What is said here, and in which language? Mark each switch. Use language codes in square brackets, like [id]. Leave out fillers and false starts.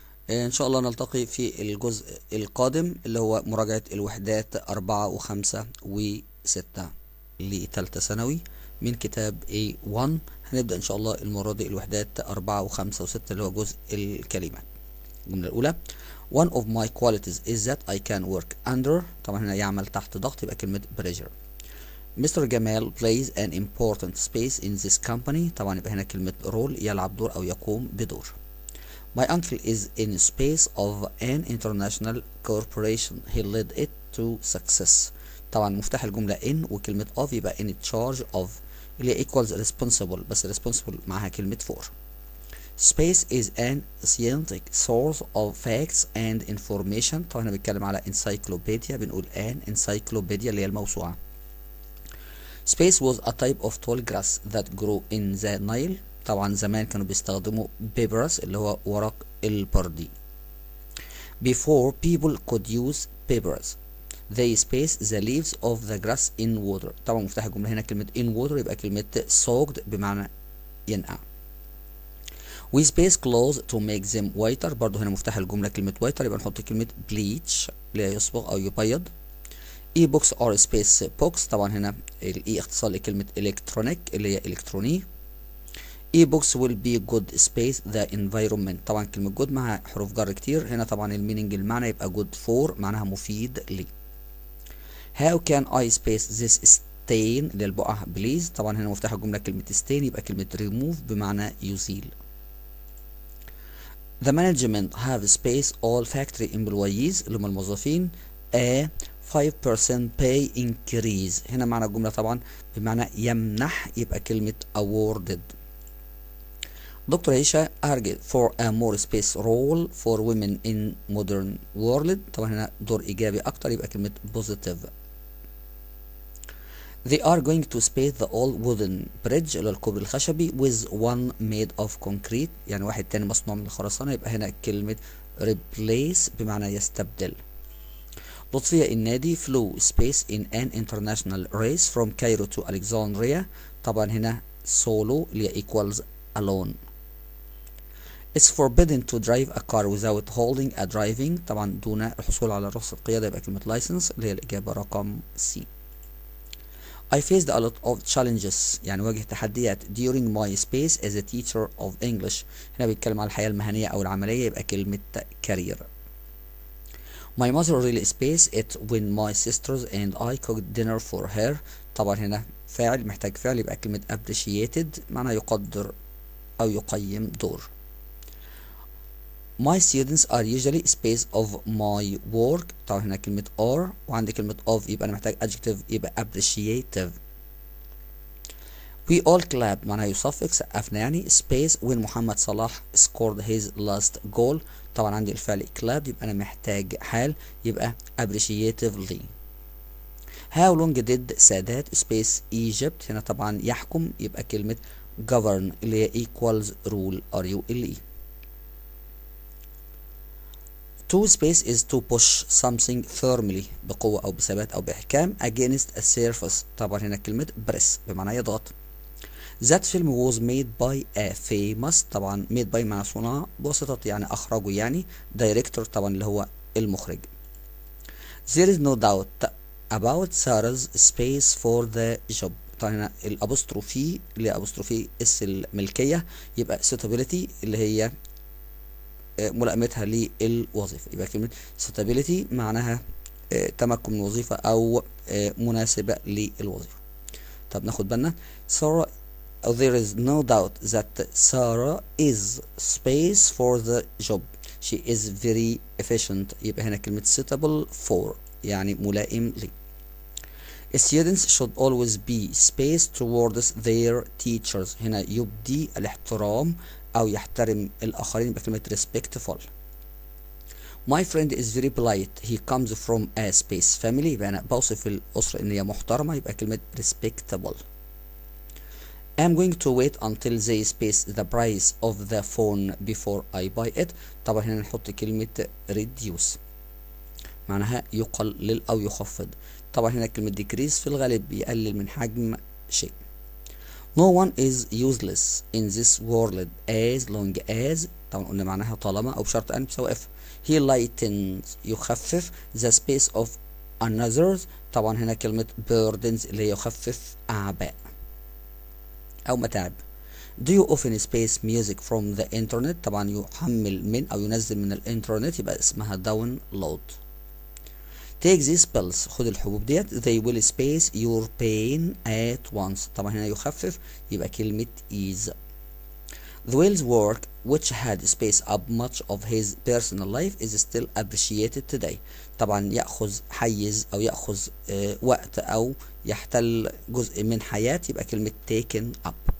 [ar] إن شاء الله نلتقي في الجزء القادم اللي هو مراجعة الوحدات 4 و5 و6 لتالتة ثانوي من كتاب A1. هنبدأ إن شاء الله المرة دي الوحدات 4 و5 و6 اللي هو جزء الكلمات. [en] الجملة الأولى One of my qualities is that I can work under، [ar] طبعا هنا يعمل تحت ضغط يبقى كلمة [en] pressure. Mr. Gamal plays an important space in this company، [ar] طبعا يبقى هنا كلمة role يلعب دور أو يقوم بدور. [en] My uncle is in space of an international corporation. He led it to success. [ar] طبعا مفتاح الجملة in وكلمة of يبقى [en] in charge of [ar] اللي هي equals responsible، بس responsible معاها كلمة for. [en] Space is an scientific source of facts and information. [ar] طبعا هنا بنتكلم على encyclopedia، بنقول an encyclopedia اللي هي الموسوعة. [en] Space was a type of tall grass that grew in the Nile. [ar] طبعا زمان كانوا بيستخدموا papyrus اللي هو ورق البردي. [en] Before people could use papyrus they spaced the leaves of the grass in water. [ar] طبعا مفتاح الجملة هنا كلمة in water يبقى كلمة soaked بمعنى ينقع. [en] We space clothes to make them whiter، [ar] برضو هنا مفتاح الجملة كلمة whiter يبقى نحط كلمة bleach اللي هي يصبغ أو يبيض. [en] e-books are space books، [ar] طبعا هنا الاي اختصار لكلمة electronic اللي هي إلكتروني. [en] e-books will be good space the environment، [ar] طبعا كلمة good مع حروف جر كتير، هنا طبعا الميننج المعنى يبقى [en] good for [ar] معناها مفيد لي. [en] how can I space this stain [ar] للبقعة بليز، طبعا هنا مفتاح الجملة كلمة stain يبقى كلمة remove بمعنى يزيل. [en] the management have space all factory employees [ar] اللي هم الموظفين [en] a 5% pay increase، [ar] هنا معنى الجملة طبعا بمعنى يمنح يبقى كلمة [en] awarded. دكتور عيشة argued for a more space role for women in modern world، [ar] طبعا هنا دور إيجابي أكتر يبقى كلمة [en] positive. They are going to space the old wooden bridge [ar] اللي هو الكوبري الخشبي [en] with one made of concrete، [ar] يعني واحد تاني مصنوع من الخرسانة، يبقى هنا كلمة [en] replace بمعنى يستبدل. لطفية النادي flew space in an international race from Cairo to Alexandria، [ar] طبعا هنا [en] solo اللي هي equals alone. It's forbidden to drive a car without holding a driving، [ar] طبعا دون الحصول على رخصة قيادة يبقى كلمة license اللي هي الإجابة رقم C. [en] I faced a lot of challenges [ar] يعني واجه تحديات [en] during my space as a teacher of English. [ar] هنا بيتكلم على الحياة المهنية أو العملية، يبقى كلمة career. [en] My mother really spaced it when my sisters and I cooked dinner for her. [ar] طبعا هنا فاعل محتاج فعل، يبقى كلمة appreciated معناها يقدر أو يقيم دور. [en] My students are usually space of my work. [ar] طبعا هنا كلمة are وعندي كلمة of، يبقى أنا محتاج adjective يبقى appreciative. [en] We all clap [ar] معناها يصفق سقفنا يعني. [en] space when Mohamed Salah scored his last goal. [ar] طبعا عندي الفعل clap يبقى أنا محتاج حال يبقى appreciatively. [en] How long did Sadat space Egypt. [ar] هنا طبعا يحكم يبقى كلمة govern اللي هي equals rule RULE. [en] To space is to push something firmly [ar] بقوة أو بثبات أو بإحكام [en] against a surface. [ar] طبعا هنا كلمة press بمعنى يضغط. [en] That film was made by a famous. [ar] طبعا made by معنى صنع بواسطة يعني أخرجه يعني director طبعا اللي هو المخرج. [en] There is no doubt about Sarah's space for the job. [ar] طبعا هنا الأبوستروفي اللي هي أبوستروفي اس الملكية يبقى suitability اللي هي ملائمتها للوظيفة، يبقى كلمة suitability معناها تمكن من الوظيفة أو مناسبة للوظيفة. طب ناخد بالنا Sarah. [en] There is no doubt that Sarah is space for the job. She is very efficient. [ar] يبقى هنا كلمة suitable for يعني ملائم لي. [en] Students should always be space towards their teachers. [ar] هنا يبدي الاحترام أو يحترم الآخرين يبقى كلمة respectful. [en] My friend is very polite. He comes from a space family. [ar] يبقى أنا بوصف الأسرة إن هي محترمة يبقى كلمة respectable. [en] I'm going to wait until they space the price of the phone before I buy it. [ar] طبعا هنا نحط كلمة reduce معناها يقلل أو يخفض. طبعا هنا كلمة decrease في الغالب بيقلل من حجم شيء. [en] No one is useless in this world as long as. [ar] طبعا قلنا معناها طالما أو بشرط أن بتساوي if. [en] He lightens يخفف the space of another. [ar] طبعا هنا كلمة burdens اللي هي يخفف أعباء أو متاعب. [en] Do you often space music from the internet. [ar] طبعا يحمل من أو ينزل من الإنترنت يبقى اسمها download. [en] Take these pills. [ar] خد الحبوب ديت. [en] They will space your pain at once. [ar] طبعا هنا يخفف يبقى كلمة ease. [en] The whale's work which had spaced up much of his personal life is still appreciated today. [ar] طبعا يأخذ حيز أو يأخذ وقت أو يحتل جزء من حياة يبقى كلمة taken up.